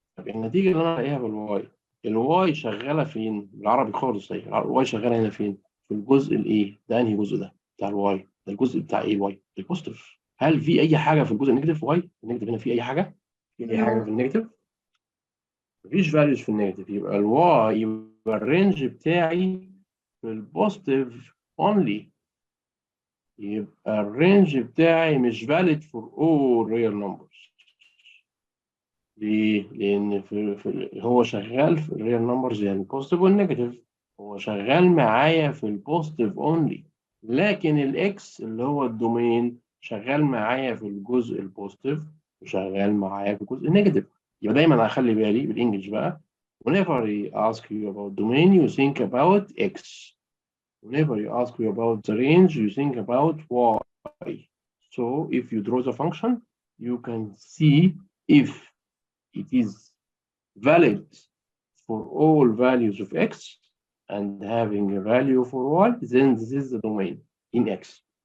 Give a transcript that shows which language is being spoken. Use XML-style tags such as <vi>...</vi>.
<ar>طب النتيجة اللي أنا بلاقيها في الواي، الواي شغالة فين؟ بالعربي خالص أهي، الواي شغالة هنا فين؟ في الجزء الإيه؟ ده أنهي جزء ده؟ بتاع الواي، ده الجزء بتاع إيه واي؟ البوزيتيف. هل في أي حاجة في الجزء النيجاتيف واي؟ النيجاتيف هنا في أي حاجة؟ في أي حاجة</ar> <en>No.</en> <ar>في النيجاتيف؟ مفيش فاليوز في النيجاتيف. يبقى الواي، يبقى الرينج بتاعي في البوزيتيف اونلي. يبقى الرينج بتاعي مش</ar> <en>valid for all real numbers.</en> <ar>ليه؟ لأن هو شغال في الريال نمبرز، يعني البوزيتيف والنيجاتيف. هو شغال معايا في البوزيتيف اونلي. لكن الاكس اللي هو الدومين شغال معايا في الجزء البوزيتيف وشغال معايا في الجزء النيجاتيف. يبقى دايما اخلي بالي بالانجلش بقى.</ar> <en>Whenever I ask you about domain, you think about x. Whenever you ask you about the range, you think about y. So if you draw the function, you can see if it is valid for all values of x and having a value for y, then this is the domain in x.</en>